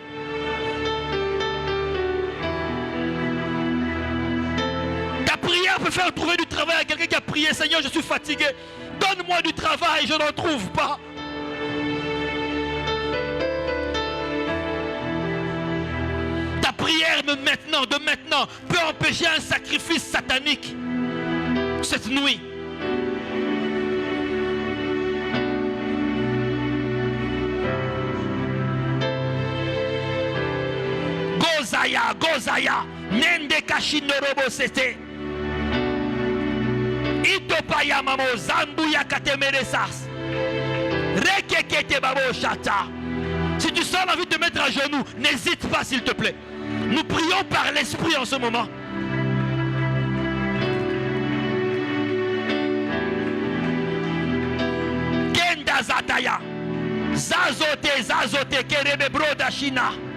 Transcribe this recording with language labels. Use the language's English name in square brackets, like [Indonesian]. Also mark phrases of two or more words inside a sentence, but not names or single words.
[French] Ta prière peut faire trouver du travail à quelqu'un qui a prié: Seigneur, je suis fatigué, donne-moi du travail, je n'en trouve pas. Ta prière de maintenant peut empêcher un sacrifice satanique cette nuit. Gozaya, Nende Kashinorobo Sete. Itopaya Mamo Zambuya Katemeresas. Rekekete Babo Shata. Si tu sens l'envie de te mettre à genoux, n'hésite pas s'il te plaît. Nous prions par l'Esprit en ce moment. Kenda Zataya. Zazote, Kerebe Broda Shina.